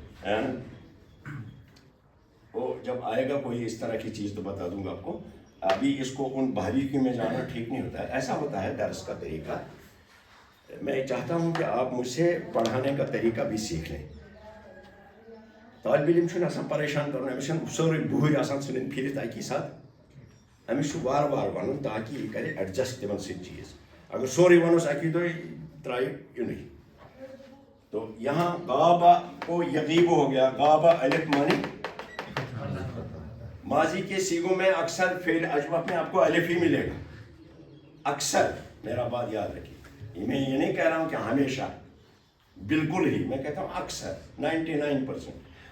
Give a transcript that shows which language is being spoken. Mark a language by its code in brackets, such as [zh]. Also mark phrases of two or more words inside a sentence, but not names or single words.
[ur] وہ جب آئے گا کوئی اس طرح کی چیز تو بتا دوں گا آپ کو، ابھی اس کو ان باریکی میں جانا ٹھیک نہیں ہوتا ہے۔ ایسا ہوتا ہے درس کا طریقہ، میں چاہتا ہوں کہ آپ مجھ سے پڑھانے کا طریقہ بھی سیکھ لیں۔ [ks] طالب علم چھُنہٕ آسان پریشان کرُن، أمِس چھُنہٕ سورُے بُہٕرۍ آسان ژھٕنٕنۍ پھِرِتھ اکی ساتہٕ، أمِس چھُ وارٕ وارٕ وَنُن تاکہ یہِ کَرِ ایڈجسٹ تِمن سۭتۍ چیٖز۔ اگر سورُے وَنوس اکی دۄہ ترٛایہِ یُنٕے۔ [ur] تو یہاں غابہ کو یغیب ہو گیا، غابہ الف مانی ماضی کے سیغوں میں اکثر فعل اجوف میں آپ کو الف ہی ملے گا، اکثر، میرا بات یاد رکھیے، میں یہ نہیں کہہ رہا ہوں کہ ہمیشہ، بالکل ہی، میں کہتا ہوں اکثر 99%۔